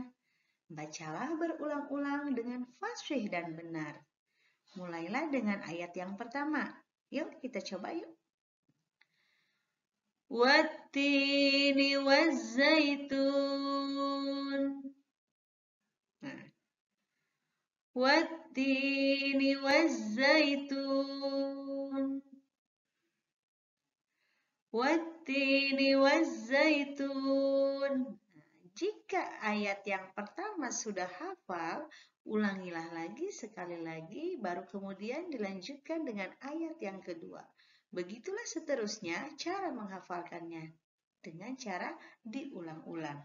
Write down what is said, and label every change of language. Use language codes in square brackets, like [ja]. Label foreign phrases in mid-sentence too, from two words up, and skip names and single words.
[id] Bacalah berulang-ulang dengan fasih dan benar. Mulailah dengan ayat yang pertama. Yuk kita coba yuk. [ar] والتين والزيتون. [id] Nah. [ar] والتين والزيتون. والتين والزيتون. [id] Jika ayat yang pertama sudah hafal, ulangilah lagi sekali lagi, baru kemudian dilanjutkan dengan ayat yang kedua. Begitulah seterusnya cara menghafalkannya, dengan cara diulang-ulang.